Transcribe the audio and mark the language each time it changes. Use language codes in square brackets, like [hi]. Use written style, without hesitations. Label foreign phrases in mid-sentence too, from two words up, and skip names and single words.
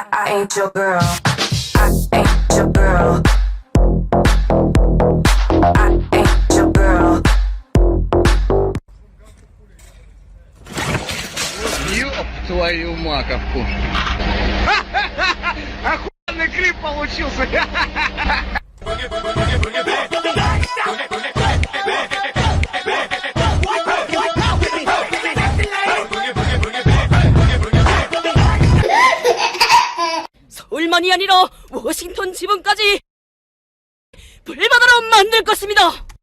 [en] ain't your girl. I ain't your girl. I ain't your girl. [ru] Ёб твою маковку. Охуенный клип получился. [ko] 서울만이 아니라 워싱턴 지방까지 불바다로 만들 것입니다.